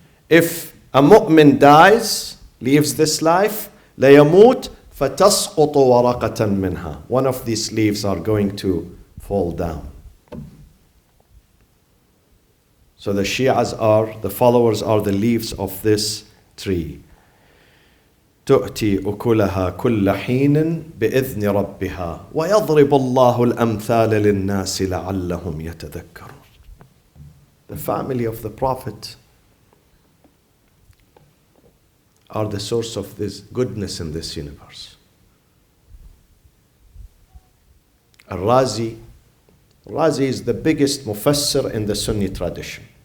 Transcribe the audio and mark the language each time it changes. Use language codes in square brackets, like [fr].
[en] If a mu'min dies, leaves this life, [ar] لَيَمُوتْ فَتَسْقُطُ وَرَقَةً مِنْهَا. [en] One of these leaves are going to fall down. So the Shi'as are, the followers are the leaves of this tree. [ar] تؤتي أكلها كل حين بإذن ربها ويضرب الله الأمثال للناس لعلهم يتذكرون. [en] The family of the Prophet are the source of this goodness in this universe. Al-Razi is the biggest mufassir in the Sunni tradition.